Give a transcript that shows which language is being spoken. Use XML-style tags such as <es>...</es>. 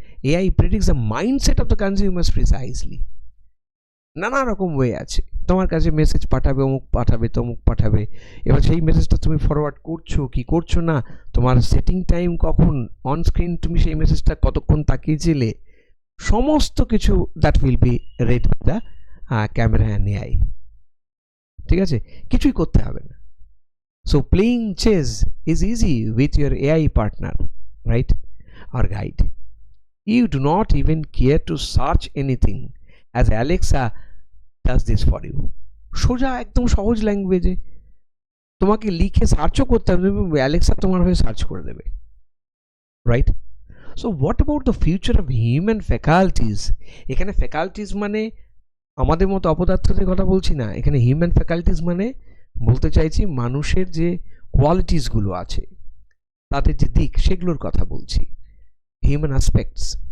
<en>AI predicts the mindset of the consumers precisely.</en> <bn>নানা রকম way আছে, তোমার কাছে মেসেজ পাঠাবে, অমুক পাঠাবে, তমুক পাঠাবে, এবার সেই মেসেজটা তুমি ফরওয়ার্ড করছো কি করছো না, তোমার সেটিং টাইম কখন, অন স্ক্রিন তুমি সেই মেসেজটা কতক্ষণ তাকিয়েছিলে, সমস্ত কিছু</bn> <en>That will be read with the camera and AI.</en> <bn>ঠিক আছে, কিছুই করতে হবে না।</bn> <en>So playing chess is easy with your AI partner, right, or guide. You do not even care to search anything as Alexa does this for you.</en> <bn>সোজা একদম সহজ ল্যাঙ্গুয়েজে তোমাকে লিখে সার্চও করতে হবে, অ্যালেক্সা তোমার হয়ে সার্চ করে দেবে, right?</bn> <en>So what about the future of human faculties?</en> <bn>এখানে ফ্যাকাল্টিজ মানে আমাদের মতো অপদার্থদের কথা বলছি না, এখানে হিউম্যান ফ্যাকাল্টিজ মানে বলতে চাইছি মানুষের যে কোয়ালিটিসগুলো আছে, তাদের যে দিক, সেগুলোর কথা বলছি,</bn> <en>Human aspects.</en>